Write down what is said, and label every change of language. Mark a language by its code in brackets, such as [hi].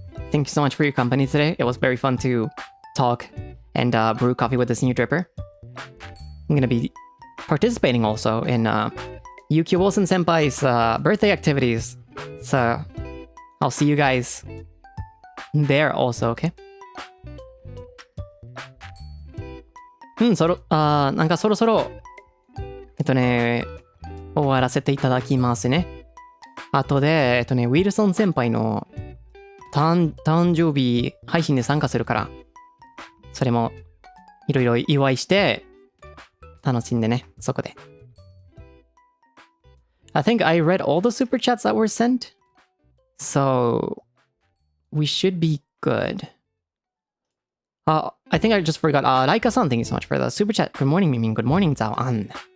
[en] Thank you so much for your company today. It was very fun to talk and brew coffee with this new dripper. I'm gonna be participating also in Yuki Wilson Senpai's birthday activities. So I'll see you guys there also, okay? [ja] なんかそろそろ終わらせていただきますね。あとで、ウィルソン先輩の誕生日配信で参加するから、それもいろいろ祝いして楽しんでね、そこで。 [en] I think I read all the super chats that were sent, so we should be good. I think I just forgot. Laika-san, thank you so much for the super chat. Good morning, Mimin. Good morning, Zao-an.